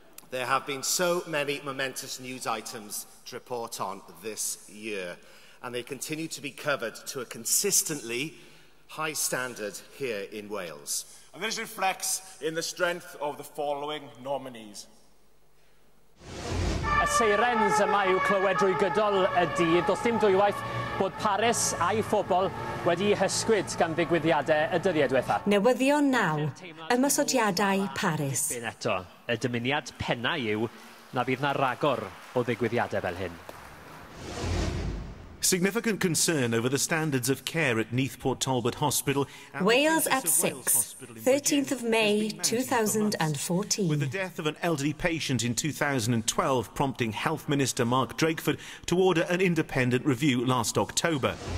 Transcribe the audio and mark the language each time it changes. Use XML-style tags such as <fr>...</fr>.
<en>There have been so many momentous news items to report on this year, and they continue to be covered to a consistently high standard here in Wales. And this reflects in the strength of the following nominees.</en> <cy>Y seirens yma yw clywed drwy gydol y dydd. Does dim dwywaith bod Paris a'i phobl wedi hysgwyd gan ddigwyddiadau y dyddiau diwethaf. Newyddion 9, ymysodiadau Paris. Eto, y dymuniad pennau yw na bydd na ragor o ddigwyddiadau fel hyn.</cy> <en>Significant concern over the standards of care at Neath Port Talbot Hospital. Wales at 6, 13th of May 2014. With the death of an elderly patient in 2012 prompting Health Minister Mark Drakeford to order an independent review last October.</en>